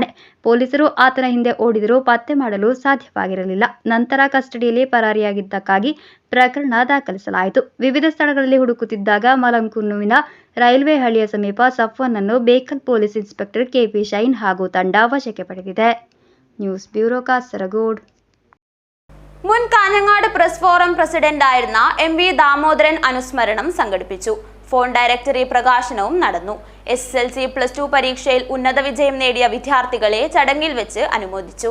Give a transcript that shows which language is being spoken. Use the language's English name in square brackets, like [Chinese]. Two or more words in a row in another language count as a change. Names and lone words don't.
[Kannada] ಪೊಲೀಸರು ಆತನ ಹಿಂದೆ ಓಡಿದರೂ ಪತ್ತೆ ಮಾಡಲು ಸಾಧ್ಯವಾಗಿರಲಿಲ್ಲ. ನಂತರ ಕಸ್ಟಡಿಯಲ್ಲಿ ಪರಾರಿಯಾಗಿದ್ದಕ್ಕಾಗಿ ಪ್ರಕರಣ ದಾಖಲಿಸಲಾಯಿತು. ವಿವಿಧ ಸ್ಥಳಗಳಲ್ಲಿ ಹುಡುಕುತ್ತಿದ್ದಾಗ ಮಲಂಕುನ್ನುವಿನ ರೈಲ್ವೆ ಹಳಿಯ ಸಮೀಪ ಸಫ್ವಾನ್ನನ್ನು ಬೇಕಲ್ [English] police inspector [Kannada] ಕೆಪಿ ಶೈನ್ ಹಾಗೂ ತಂಡ ವಶಕ್ಕೆ ಪಡೆದಿದೆ. [English] News Bureau കാസർഗോഡ്. [Malayalam] മുൻ കാഞ്ഞങ്ങാട് [English] press forum [Malayalam] പ്രസിഡന്റായിരുന്ന MV ദാമോദരൻ അനുസ്മരണം സംഘടിപ്പിച്ചു. [English] phone directory [Malayalam] പ്രകാശനവും നടന്നു. SSLC +2 പരീക്ഷയിൽ ഉന്നത വിജയം നേടിയ വിദ്യാർത്ഥികളെ ചടങ്ങിൽ വെച്ച് അനുമോദിച്ചു.